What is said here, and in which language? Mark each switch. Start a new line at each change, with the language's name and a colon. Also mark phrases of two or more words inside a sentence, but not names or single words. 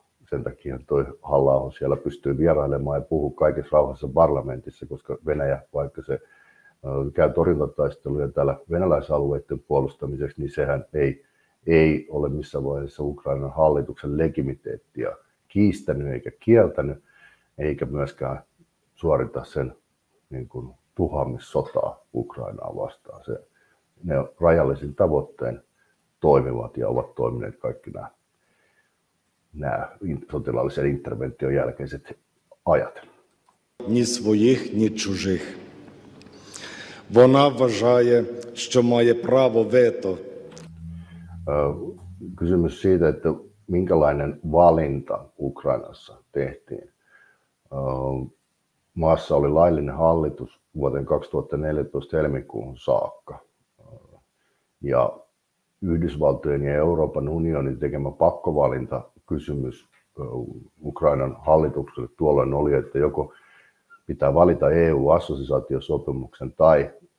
Finnish: Sen takia toi Halla-aho siellä pystyy vierailemaan ja puhuu kaikessa rauhassa parlamentissa, koska Venäjä, vaikka se käy torjuntataisteluja täällä venäläisalueiden puolustamiseksi, niin sehän ei ole missään vaiheessa Ukrainan hallituksen legitimiteettiä kiistänyt eikä kieltänyt, eikä myöskään suorita sen niin kuin tuhoamissotaa Ukrainaa vastaan. Ne rajallisin tavoittein toimivat ja ovat toimineet kaikki nämä sotilaallisen intervention jälkeiset ajat.
Ukrainian: Ні своїх, ні чужих. Вона вважає, що має право вето.
Finnish: Kysymys siitä, että minkälainen valinta Ukrainassa tehtiin. maassa oli laillinen hallitus vuoteen 2014 helmikuuhun saakka. Ja Yhdysvaltojen ja Euroopan unionin tekemä pakkovalintakysymys Ukrainan hallitukselle tuolloin oli, että joko pitää valita EU-assosiaatiosopimuksen tai